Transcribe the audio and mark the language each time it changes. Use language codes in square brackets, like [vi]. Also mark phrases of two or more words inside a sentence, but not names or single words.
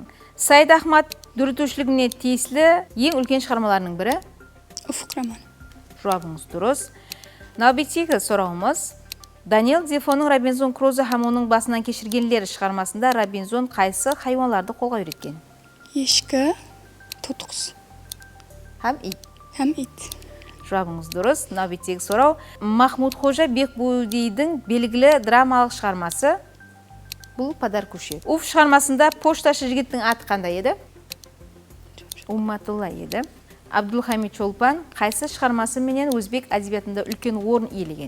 [kaa] Саид Ахмат дүртушілігіне тиесілі ең үлкен шығармаларының бірі? Уфук роман. Жауабыңыз дұрыс. Нәубеттегі сұрауымыз. Даниэл Дефоның Робинзон Крузо һәм оның басынан кешіргенлері шығармасында Робинзон қайсы хайуанларды қолға үйреткен? Ешкі, тотықұс Һәм ит. һәм ит. Жауабыңыз дұрыс. Нәубеттегі сұрау. Махмуд Хожа Бекбудидің белгілі драмалық шығармасы? Бұл Падар көше. Уф шығармасында пошташы жігіттің аты қандай еді? Умматулла еді. Абдулхамид Чолпан қайсы шығармасы менен өзбек әдебиетінде үлкен орын иелеген?